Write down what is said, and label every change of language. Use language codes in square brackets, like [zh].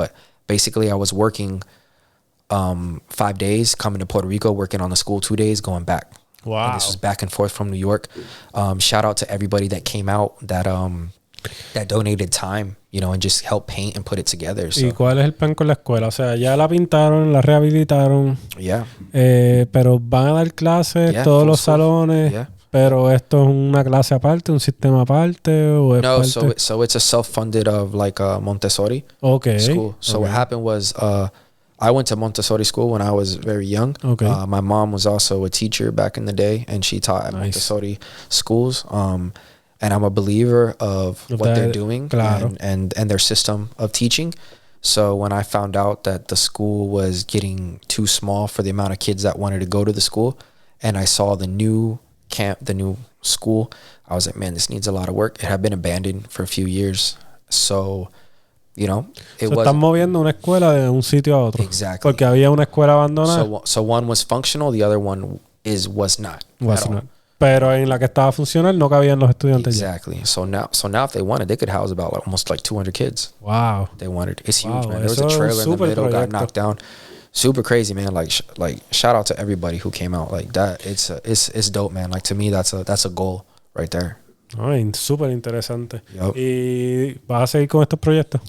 [en] But basically I was working 5 days, coming to Puerto Rico, working on the school 2 days, going back. Wow. And this was back and forth from New York. Shout out to everybody that came out, that donated time, you know, and just helped paint and put it together. So. [es] ¿Y cuál es el plan con la escuela? O sea, ya la pintaron, la rehabilitaron. [en] Yeah. [es] Pero van a dar clases, todos los salones. Yeah. Pero esto es una clase aparte, un sistema aparte, o es no, parte? [en] so it's a self-funded of like a Montessori school. So what happened was I went to Montessori school when I was very young. Okay. My mom was also a teacher back in the day, and she taught at Montessori schools. and I'm a believer of what they're doing and their system of teaching. So when I found out that the school was getting too small for the amount of kids that wanted to go to the school, and I saw the new school, I was like, man, this needs a lot of work. It had been abandoned for a few years. So, you know, it was... [es] Están moviendo una escuela de un sitio a otro. [en] Exactly. [es] Porque había una escuela abandonada. [en] So one was functional, the other one was not. Was not. [es] Pero en la que estaba funcional no cabían los estudiantes. [en] Exactly. So now if they wanted, they could house about almost 200 kids. Wow. They wanted. It's huge, man. There was a trailer in the middle, got knocked down. Super crazy, man. Like shout out to everybody who came out. Like that, it's dope, man. Like to me, that's a goal right there. [es] Ay, súper interesante. Yep. ¿Y vas a seguir con estos proyectos?